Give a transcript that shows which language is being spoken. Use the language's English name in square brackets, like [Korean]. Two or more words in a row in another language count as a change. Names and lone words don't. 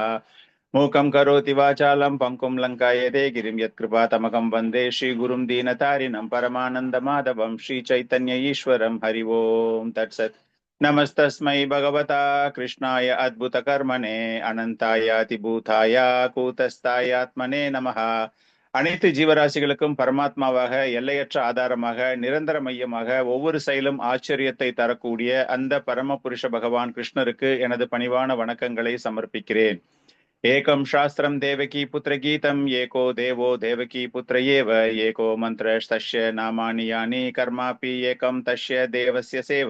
[Sanskrit] मूकं करोति वाचालं पङ्कुं लङ्कायते गिरिं यत्कृपातमकं वन्दे श्रीगुरुं दीनतारिणं परमानन्दमाधवं श्रीचैतन्य ईश्वरं हरि ओम् तत्सत्। नमस्तस्मै भगवता कृष्णाय अद्भुतकर्मणे अनन्ताय अधिभूताय कूटस्थाय आत्मने नमः. [Tamil] அனைத்து ஜீவராசிகளுக்கும் பரமாத்மாவாக எல்லையற்ற ஆதாரமாக நிரந்தர மையமாக ஒவ்வொரு செயலும் ஆச்சரியத்தை தரக்கூடிய அந்த பரமபுருஷ பகவான் கிருஷ்ணருக்கு எனது பணிவான வணக்கங்களை சமர்ப்பிக்கிறேன். [Sanskrit] एकं शास्त्रं देवकी पुत्र गीतम् एको देवो देवकी पुत्र एव एको मन्त्रस्तस्य नामानि यानि कर्मापि एकं तस्य देवस्य सेवा.